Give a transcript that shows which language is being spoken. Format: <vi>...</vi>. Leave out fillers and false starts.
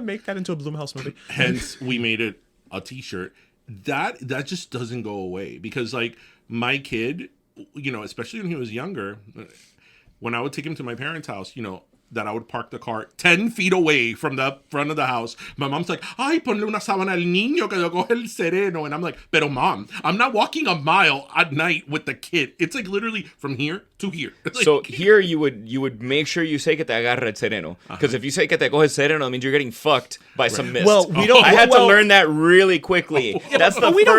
<en>make that into a Blumhouse movie. hence we made it a t-shirt. That just doesn't go away, because like my kid, especially when he was younger, when I would take him to my parents' house, that I would park the car 10 feet away from the front of the house. My mom's like,</en> <es>ay, ponle una sábana al niño que lo coge el sereno.</es> <en>And I'm like, pero mom, I'm not walking a mile at night with the kid. It's like literally from here to here. Like, So here you would make sure you say</en> <es>que te agarra el sereno.</es> <en>Because if you say</en> <es>que te coge el sereno,</es> <en>it means you're getting fucked by some mist. Well, we don't. I had to well, learn that really quickly. That's the we don't</en>